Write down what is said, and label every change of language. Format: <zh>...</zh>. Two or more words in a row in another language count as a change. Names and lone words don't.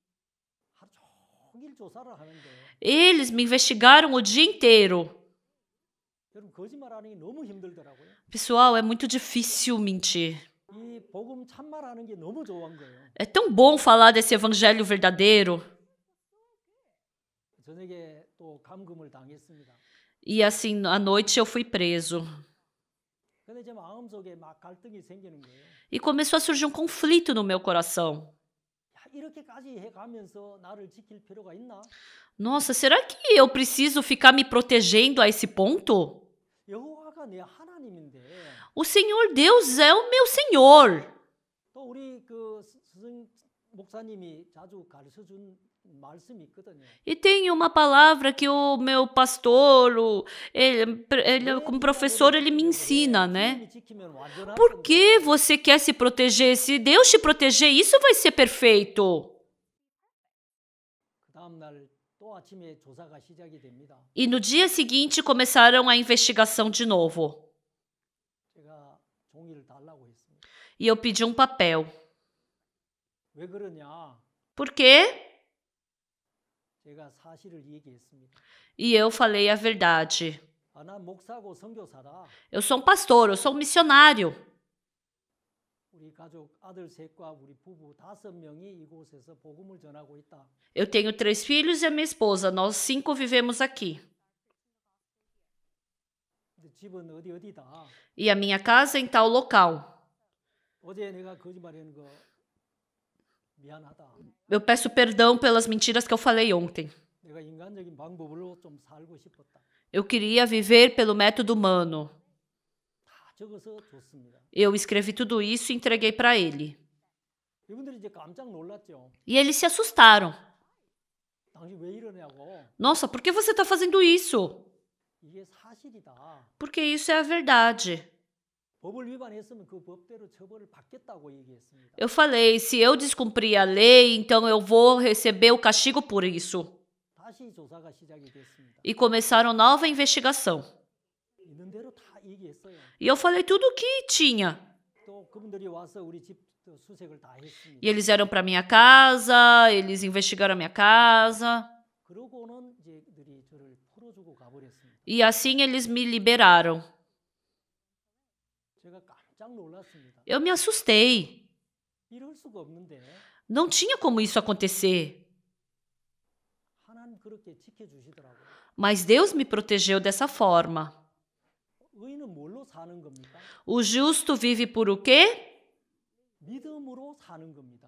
<pt>Eles me investigaram o dia inteiro. Pessoal, é muito difícil mentir. É tão bom falar desse evangelho verdadeiro.</pt> <ko>저녁에 또 감금을 당했습니다.</ko> <pt>E assim, à noite eu fui preso.</pt> <ko>근데 제 마음속에 막 갈등이 생기는 거예요.</ko> <pt>E começou a surgir um conflito no meu coração.</pt> <ko>야, 이렇게까지 해가면서 나를 지킬 필요가 있나?</ko> <pt>Nossa, será que eu preciso ficar me protegendo a esse ponto?</pt> <ko>여호와가 내 하나님인데</ko> <pt>O Senhor Deus é o meu Senhor.</pt> <ko>또 우리 그 스승 목사님이 자주 가르쳐 준 말씀이 있거든요.</ko> <pt>E tem uma palavra que o meu pastor, ele como professor, ele me ensina, né?</pt> <ko>주님이 지키면 완전할</ko> <pt>Por</pt> <ko>건데</ko> <pt>que você quer se proteger? Se Deus te proteger, isso vai ser perfeito.</pt> <ko>그 다음 날 또 아침에 조사가 시작이 됩니다.</ko> <pt>E no dia seguinte começaram a investigação de novo.</pt> <ko>제가 종이를 달라고 했습니다.</ko> <pt>E eu pedi um papel.</pt> <ko>왜 그러냐?</ko> <pt>Por quê?</pt> <ko>제가 사실을 얘기했습니다.</ko> <pt>E eu falei a verdade.</pt> <ko>아, 난 목사고 선교사다.</ko> <pt>Eu sou um pastor, eu sou um missionário.</pt> <ko>우리 가족 아들 셋과 우리 부부 5명이 이곳에서 복음을 전하고 있다.</ko> <pt>Eu tenho 3 filhos e a minha esposa. Nós 5 vivemos aqui.</pt> <ko>근데 집은 어디다.</ko> <pt>E a minha casa é em tal local.</pt> <ko>어제 내가 거짓말하는 거 미안하다.</ko> <pt>Eu peço perdão pelas mentiras que eu falei ontem.</pt> <ko>내가 인간적인 방법으로 좀 살고 싶었다.</ko> <pt>Eu queria viver pelo método humano.</pt> <ko>다 적어서 줬습니다.</ko> <pt>Eu escrevi tudo isso e entreguei para ele.</pt> <ko>이분들이 이제 깜짝 놀랐죠.</ko> <pt>E eles se assustaram.</pt> <ko>당신 왜 이러냐고.</ko> <pt>Nossa, por que você está fazendo isso?</pt> <ko>이게 사실이다.</ko> <pt>Porque isso é a verdade.</pt> <ko>법을 위반했으면 그 법대로 처벌을 받겠다고 얘기했습니다.</ko> <pt>Eu falei, se eu descumprir a lei, então eu vou receber o castigo por isso.</pt> <ko>다시 조사가 시작이 됐습니다.</ko> <pt>E começaram nova investigação.</pt> <ko>있는 대로 다 얘기했어요.</ko> <pt>E eu falei tudo o que tinha.</pt> <ko>또 그분들이 와서 우리 집 수색을 다 했습니다.</ko> <pt>E eles vieram para minha casa, eles investigaram a minha casa.</pt> <ko>그러고는 이제 그들이 저를 풀어주고 가버렸습니다.</ko> <pt>E assim eles me liberaram.</pt> <ko>제가 깜짝 놀랐습니다.</ko> <pt>Eu me assustei.</pt> <ko>이럴 수가 없는데</ko> <pt>Não tinha como isso acontecer.</pt> <ko>하나님 그렇게 지켜주시더라고요.</ko> <pt>Mas Deus me protegeu dessa forma.</pt> <ko>의인은 뭘로 사는 겁니까?</ko> <pt>O justo vive por o quê?</pt> <ko>믿음으로 사는 겁니다.</ko>